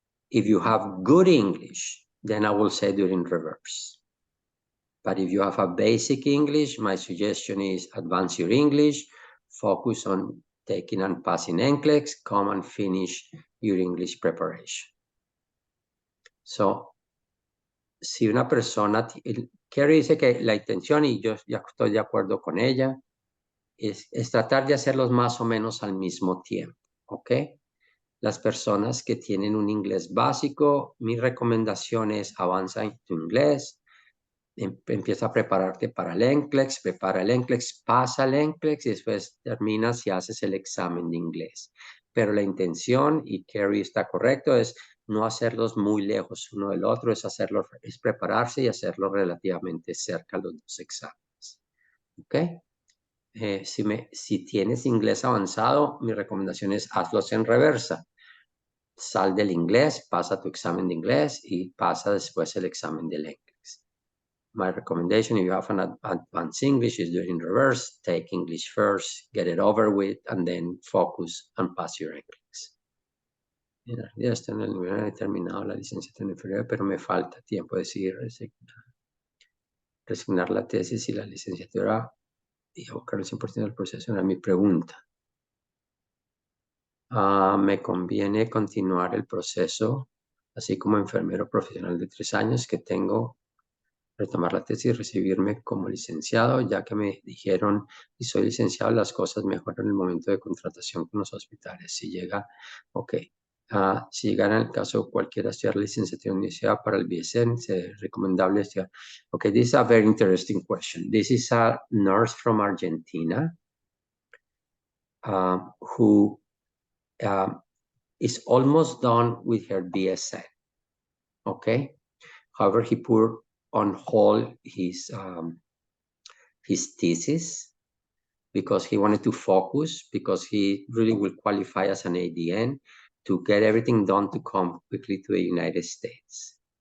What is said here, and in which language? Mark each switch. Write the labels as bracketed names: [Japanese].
[English] If you have good English, then I will say do it in reverse. But if you have a basic English, my suggestion is advance your English, focus on taking and passing NCLEX, come and finish your English preparation. [Spanish] So, si una persona, Kerry dice que la intención, y yo ya estoy de acuerdo con ella, es tratar de hacerlos más o menos al mismo tiempo, ¿ok? Las personas que tienen un inglés básico, mi recomendación es avanza en tu inglés, empieza a prepararte para el NCLEX, prepara el NCLEX, pasa el NCLEX y después terminas y haces el examen de inglés. Pero la intención, y Kerry está correcto, es no hacerlos muy lejos uno del otro, es prepararse y hacerlo relativamente cerca los dos exámenes. ¿Ok? Si tienes inglés avanzado, mi recomendación es hazlos en reversa. Sal del inglés, pasa tu examen de inglés y pasa después el examen del NCLEX. [English] My recommendation, if you have an advanced English, is do it in reverse. Take English first, get it over with, and then focus and pass your NCLEX. [Spanish] Ya está en el nivel determinado la licenciatura inferior, pero me falta tiempo de decidir resignar la tesis y la licenciatura y abocar el 100% del proceso. Era mi pregunta. Me conviene continuar el proceso, así como enfermero profesional de 3 años que tengo retomar la tesis, recibirme como licenciado, ya que me dijeron, si soy licenciado, las cosas mejoran en el momento de contratación con los hospitales. Si llega, ok. Si llegara en el caso cualquiera estudiar licenciatura en universidad para el BSN, es recomendable estudiar. [English] Okay, this is a very interesting question. This is a nurse from Argentina who is almost done with her BSN. Okay. However, he put on hold his thesis because he wanted to focus, because he really will qualify as an ADN to get everything done to come quickly to the United States.